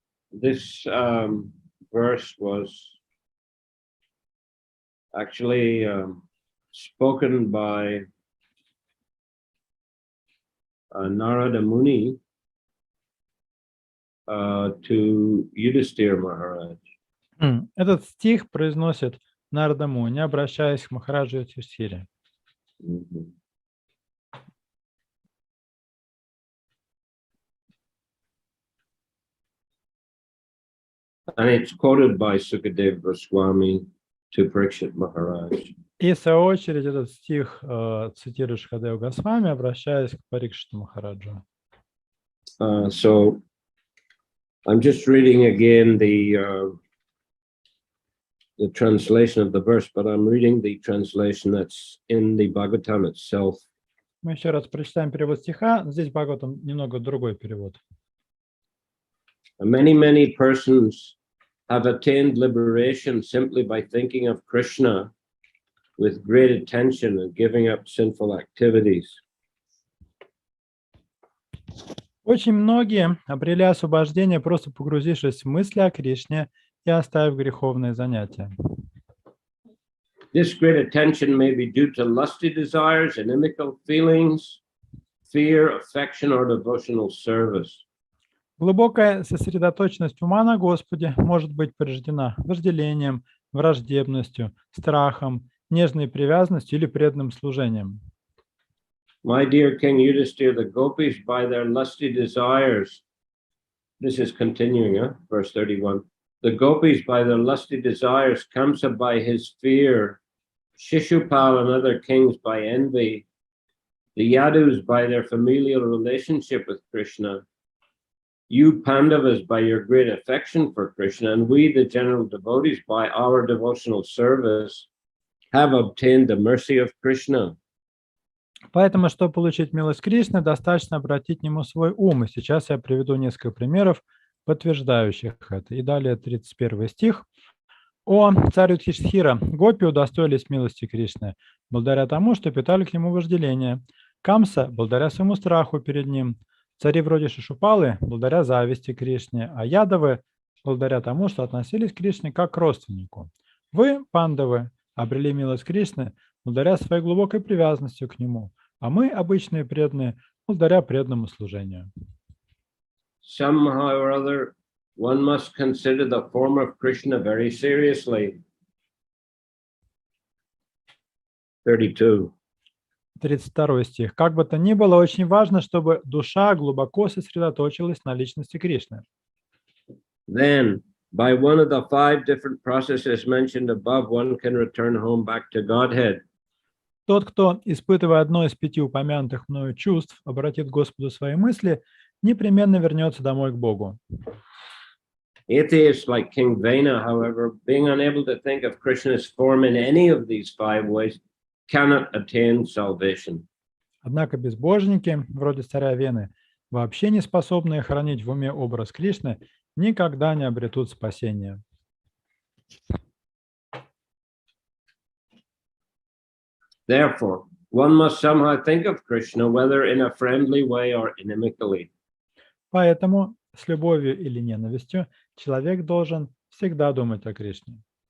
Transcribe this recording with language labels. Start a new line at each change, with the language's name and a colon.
English: this verse was actually spoken by Narada Muni to Yudhisthira Maharaj.
Russian: Этот стих произносит Нарада Муни, обращаясь к Махараджу Юдхиштхире.
English: And it's quoted by Sukadeva Goswami to Parikshit Maharaj.
Russian: И в свою очередь этот стих цитирует Шукадева Госвами, обращаясь к Парикшиту Махараджу.
English: So I'm just reading again the translation of the verse, but I'm reading the translation that's in the Bhagavatam itself.
Russian: Мы еще раз прочитаем перевод стиха. Здесь в Бхагаватам немного другой перевод.
English: Many persons have attained liberation simply by thinking of Krishna with great attention and giving up sinful activities.
Russian: Очень многие обрели освобождение, просто погрузившись в мысли о Кришне и оставив греховные занятия.
English: This great attention may be due to lusty desires, inimical feelings, fear, affection, or devotional service.
Russian: Глубокая сосредоточенность ума на Господе может быть порождена вожделением, враждебностью, страхом, нежной привязанностью или преданным служением.
English: My dear King Yudhisthira, the gopis by their lusty desires, this is continuing, verse 31. The gopis by their lusty desires, Kamsa by his fear, Shishupal and other kings by envy, the Yadus by their familial relationship with Krishna, you Pandavas by your great affection for Krishna, and we, the general devotees, by our devotional service, have obtained the mercy of Krishna.
Russian: Поэтому, чтобы получить милость Кришны, достаточно обратить к нему свой ум. И сейчас я приведу несколько примеров, подтверждающих это. И далее 31 стих. «О, царь Юдхиштхира, гопи удостоились милости Кришны, благодаря тому, что питали к нему вожделение. Камса, благодаря своему страху перед ним. Цари вроде Шишупалы, благодаря зависти Кришне. А Ядавы, благодаря тому, что относились к Кришне как к родственнику. Вы, пандавы, обрели милость Кришны, благодаря своей глубокой привязанности к нему, а мы, обычные преданные, благодаря преданному служению».
English: Somehow or other, one must consider the form of Krishna very seriously. 32.
Russian: 32 стих. Как бы то ни было, очень важно, чтобы душа глубоко сосредоточилась на личности Кришны.
English: Then, by one of the 5 different processes mentioned above, one can return home back to Godhead.
Russian: Тот, кто, испытывая одно из 5 упомянутых мною чувств, обратит к Господу свои мысли, непременно вернется домой к Богу.
English: Atheists like King Vena, however, being unable to think of Krishna's form in any of these 5 ways, cannot attain salvation.
Russian: Однако безбожники, вроде царя Вены, вообще не способные хранить в уме образ Кришны, никогда не обретут спасения.
English: Therefore, one must somehow think of Krishna, whether in a friendly way or inimically.
Russian: Поэтому с любовью или ненавистью человек должен всегда думать о Кришне.